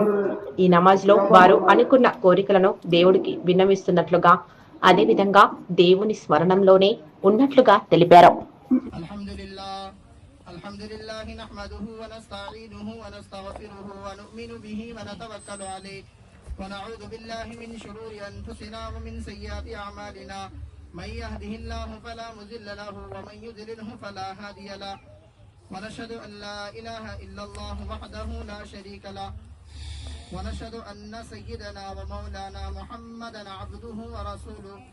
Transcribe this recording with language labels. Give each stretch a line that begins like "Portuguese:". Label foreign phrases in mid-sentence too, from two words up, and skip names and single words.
Telugu: ఈ నమాజ్ లో వారు అనుకున్న కోరికలను దేవుడికి విన్నవిస్తున్నట్లుగా, అదే విధంగా దేవుని స్మరణంలోనే ఉన్నట్లుగా తెలిపారు.
Arabic: الحمد لله نحمده ونستعينه ونستغفره ونؤمن به ونتوكل عليه ونعوذ بالله من شرور أنفسنا ومن سيئات أعمالنا من يهده الله فلا مضل له ومن يضلله فلا هادي له ونشهد أن لا إله إلا الله وحده لا شريك له ونشهد أن سيدنا ومولانا محمدا عبده ورسوله.